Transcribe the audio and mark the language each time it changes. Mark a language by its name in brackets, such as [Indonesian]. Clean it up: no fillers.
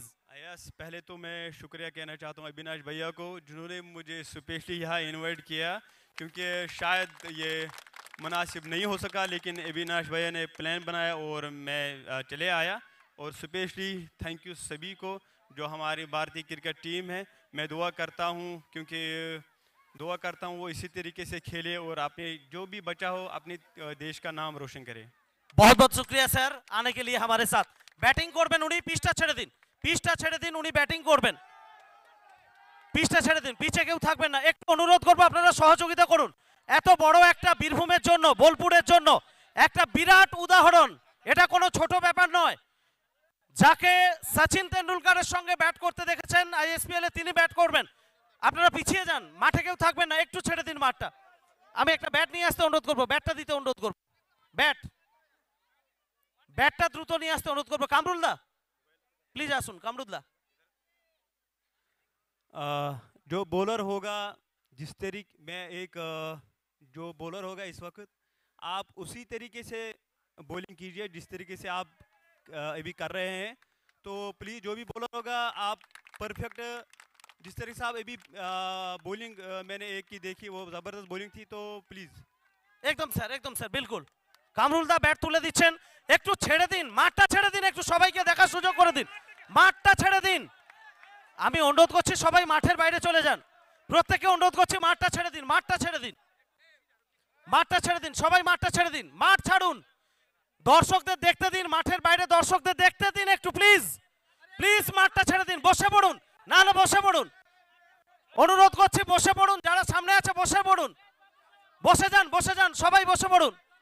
[Hindi] Yes, पहले तो मैं शुक्रिया कहना चाहता हूँ अविनाश भैया को, जिन्होंने मुझे स्पेशली यहाँ इनवाइट किया, क्योंकि शायद ये मुनासिब नहीं हो सका, लेकिन अविनाश भैया ने प्लान बनाया और मैं चले आया। और स्पेशली थैंक यू सभी को जो हमारी भारतीय क्रिकेट टीम है। मैं दुआ करता हूँ वो इसी तरीके से खेले और अपने जो भी बचा हो अपने देश का नाम रोशन करे। बहुत बहुत शुक्रिया सर आने के लिए हमारे साथ। [Bangla] बैटिंग করবেন উনি, পিচটা ছেড়ে দিন উনি ব্যাটিং করবেন, পিচটা ছেড়ে দিন, পিচে কেউ থাকবেন না। একটু অনুরোধ করব আপনারা সহযোগিতা করুন, এত বড় একটা বীরভূমের জন্য, বোলপুরের জন্য একটা বিরাট উদাহরণ। এটা কোনো ছোট ব্যাপার নয়। যাকে সচিন তেন্ডুলকারের সঙ্গে ব্যাট করতে দেখেছেন আইএসপিএল এ, তিনি ব্যাট করবেন। আপনারা পিছিয়ে যান, মাঠে কেউ থাকবেন না, একটু ছেড়ে দিন মাঠটা। আমি একটা ব্যাট নিয়ে আসতে অনুরোধ করবো, ব্যাটটা দিতে অনুরোধ করবো, ব্যাটটা দ্রুত নিয়ে আসতে অনুরোধ করবো। কামরুলদা প্লিজ আসুন, কামরুলদা। [Hindi] जो बॉलर होगा, जिस तरीके में एक जो बॉलर होगा इस वक्त, आप उसी तरीके से बॉलिंग कीजिए जिस तरीके से आप अभी कर रहे हैं। तो प्लीज़ जो भी बॉलर होगा आप परफेक्ट, जिस तरीके से आप अभी बॉलिंग मैंने एक की देखी, वो ज़बरदस्त बॉलिंग थी। तो प्लीज़ [Bangla] একদম স্যার, বিলকুল। কামরুলদা ব্যাট তুলে দিচ্ছেন, একটু ছেড়ে দিন, মাঠটা ছেড়ে দিন, একটু সবাইকে দেখার সুযোগ করে দিন, মাঠটা ছেড়ে দিন। আমি অনুরোধ করছি সবাই মাঠের বাইরে চলে যান, প্রত্যেককে অনুরোধ করছি মাঠটা ছেড়ে দিন, মাঠটা ছেড়ে দিন, মাঠটা ছেড়ে দিন, সবাই মাঠটা ছেড়ে দিন, মাঠ ছাড়ুন, দর্শকদের দেখতে দিন, মাঠের বাইরে দর্শকদের দেখতে দিন একটু, প্লিজ প্লিজ মাঠটা ছেড়ে দিন, বসে পড়ুন, না হলে বসে পড়ুন, অনুরোধ করছি বসে পড়ুন, যারা সামনে আছে বসে পড়ুন, বসে যান সবাই বসে পড়ুন।